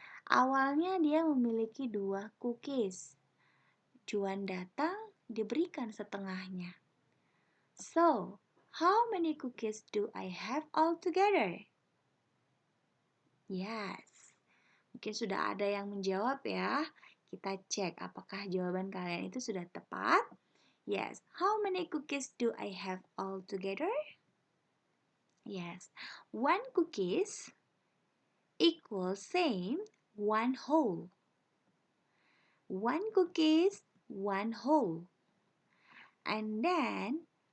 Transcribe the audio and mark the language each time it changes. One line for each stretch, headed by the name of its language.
Indonesian: Awalnya dia memiliki 2 cookies. Juan datang, diberikan setengahnya.
English: So, how many cookies do I have altogether? Yes.
Indonesian: Mungkin sudah ada yang menjawab ya. Kita cek apakah jawaban kalian itu sudah tepat.
English: Yes. How many cookies do I have altogether? Yes. 1 cookies equals same 1 whole. 1 cookies, 1 whole. And then